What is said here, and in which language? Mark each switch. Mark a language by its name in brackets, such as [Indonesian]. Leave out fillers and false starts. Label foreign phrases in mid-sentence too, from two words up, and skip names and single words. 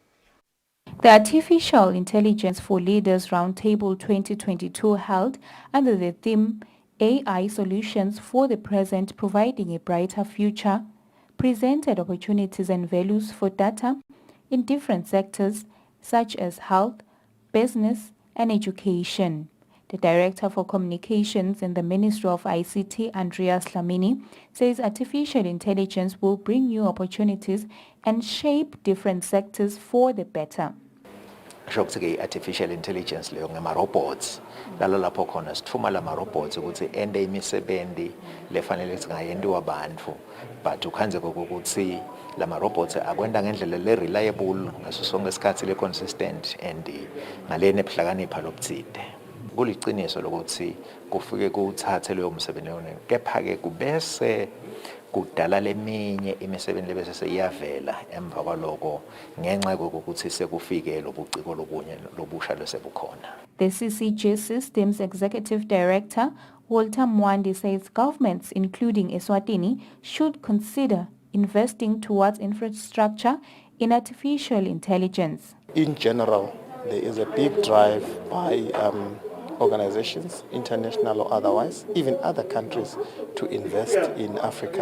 [English] The Artificial Intelligence for Leaders Roundtable 2022 held under the theme AI Solutions for the Present Providing a Brighter Future presented opportunities and values for data in different sectors such as health, business and education. The Director for Communications in the Ministry of ICT, Andreas Lamini, says artificial intelligence will bring new opportunities and shape different sectors for the better. [Swati] Shokuthi [English] artificial intelligence [Swati] leyo ngama-robots lalo lapho khona sithuma lama-robots ukuthi ende imisebenzi lefanele singayentiwa abantu, but ukhanze kokuthi lama-robots akwenda ngendlela le-reliable ngaso sonke isikhathi le-consistent and ngaleni ebuhlakanipha lobuthide. Kuliciniso lokuthi kufike kuthathe leyo msebenzi yona, kepha-ke kubese kudala leminye imisebenzi lebese seyiyavela emva kwaloko ngenxa kokuthi sekufike lobuciko lobunye lobusha lesebukhona. [English] The CCG Systems Executive Director Walter Mwandi says governments, including Eswatini, should consider investing towards infrastructure in artificial intelligence. In general, there is a big drive by organizations, international or otherwise, even other countries, to invest in Africa.